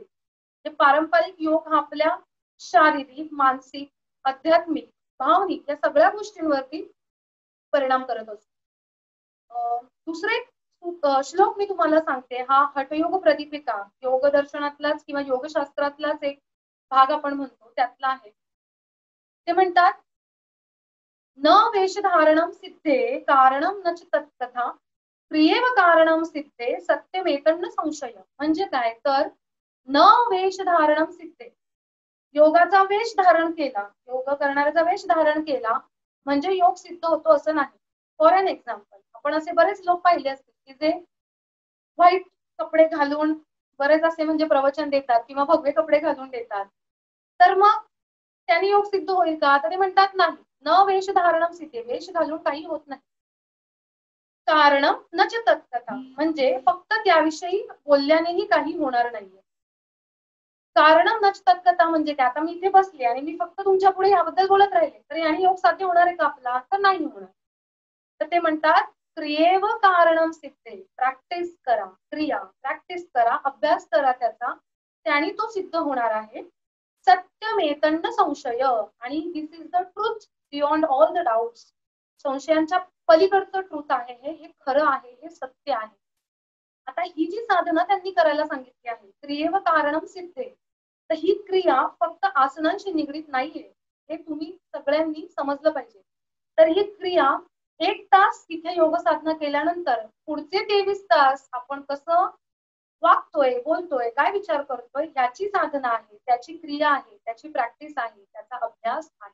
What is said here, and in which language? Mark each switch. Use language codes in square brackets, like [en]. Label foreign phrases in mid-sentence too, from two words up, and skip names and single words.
[mr] पारंपरिक योग हा आपल्या शारीरिक, मानसिक, आध्यात्मिक, भावनिक या सगळ्या गोष्टींवरती परिणाम करत असतो. दुसरे श्लोक मी तुम्हाला सांगते, हा हठयोग प्रदीपिका योग दर्शनातलाच किंवा योगशास्त्रातलाच एक भाग आपण म्हणतो त्यातला आहे. ते म्हणतात [sa] न वेशधारणम सिद्धे कारणम न तत्कथा प्रियेव कारणम सिद्धे सत्यमेतन्न संशय. [mr] म्हणजे काय, तर [sa] न वेशधारणम सिद्धे, [mr] योगाचा वेश धारण केला, योग करणाऱ्याचा वेश धारण केला म्हणजे योग सिद्ध होतो असं नाही. [en] For an example, [mr] आपण असे बरेच लोक पाहिले असतील की जे व्हाईट कपडे घालून बरेच असे म्हणजे प्रवचन देतात किंवा भगवे कपडे घालून देतात, तर मग त्यांनी योग सिद्ध होईल का, तर ते म्हणतात नाही. [sa] न वेश धारणम सिद्धे, [mr] वेश घालून काही होत नाही. [sa] कारणम न च तत्कथा, [mr] म्हणजे फक्त त्याविषयी बोलल्यानेही काही होणार नाहीये. [sa] कारणम न च तत्कथा [mr] म्हणजे काय, आता मी इथे बसले आणि मी फक्त तुमच्या पुढे याबद्दल बोलत राहिले तर याने योग साध्य होणार आहे का आपला, तर नाही होणार. तर ते म्हणतात [sa] क्रियेव कारणम सिद्धे, [mr] प्रॅक्टिस करा, क्रिया प्रॅक्टिस करा, अभ्यास करा त्याचा, त्याने तो सिद्ध होणार आहे. [sa] सत्यमेतन्न संशय, [en] आणि This is the truth beyond all the doubts. [mr] संशयांच्या पलीकडचं ट्रूथ आहे हे खरं आहे, हे सत्य आहे. आता ही जी साधना त्यांनी करायला सांगितली आहे, [sa] क्रियेव कारणम सिद्धे, [mr] तर ही क्रिया फक्त आसनांशी निगडीत नाहीये, हे तुम्ही सगळ्यांनी समजलं पाहिजे. तर ही क्रिया 1 तास इथे योग साधना केल्यानंतर पुढचे 23 तास आपण कसं वागतोय, बोलतोय, काय विचार करतोय याची साधना आहे, त्याची क्रिया आहे, त्याची प्रॅक्टिस आहे, त्याचा अभ्यास आहे.